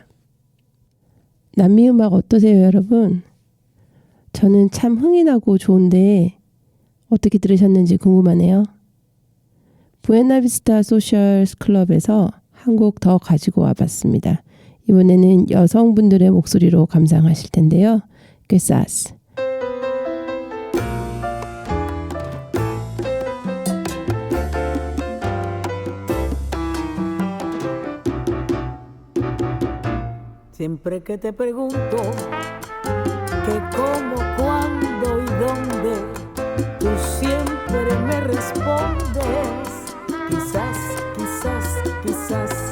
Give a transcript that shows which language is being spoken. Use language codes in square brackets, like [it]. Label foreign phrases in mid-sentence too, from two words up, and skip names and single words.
[ko] 남미 음악 어떠세요, 여러분? 저는 참 흥이 나고 좋은데 어떻게 들으셨는지 궁금하네요. 부에나비스타 소셜 클럽에서 한 곡 더 가지고 와봤습니다. 이번에는 여성분들의 목소리로 감상하실 텐데요. [es] Quizás. Siempre que te pregunto que cómo, cuándo y dónde, tú siempre me respondes, quizás, quizás, quizás.